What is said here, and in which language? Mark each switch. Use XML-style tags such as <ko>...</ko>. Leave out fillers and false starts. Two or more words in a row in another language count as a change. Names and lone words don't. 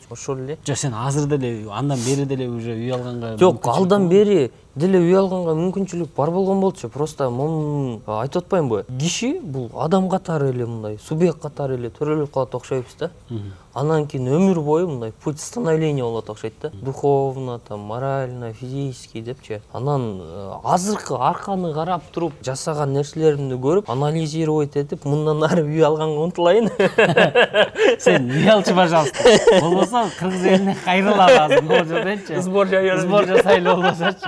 <ky>Ошол эле. Жок, сен азыр деле, андан бери деле уже үй алганга. Жок, алдан бери деле үй алганга мүмкүнчүлүк бар болгон болчу. Просто айтып атпаймынбы? Киши бул адам катары эле мындай, субъект катары эле төрөлүп калат окшойбуз да. Анан кийин өмүр бою мындай</ky> <ru>путь становления</ru> <ky>болот окшойт да.</ky> <ru>Духовно, там, морально, физически депчи.</ru> <ky>Анан азыркы арканы карап туруп жасаган нерселеримди көрүп, анализировать этип, мындан ары үй алганга умтулайын. Сен үй алчы, пожалуйста. Болбосо кыргыз элине кайрылалы азыр могу жерденчи. Сбор жасайлы болбосочу.</ky>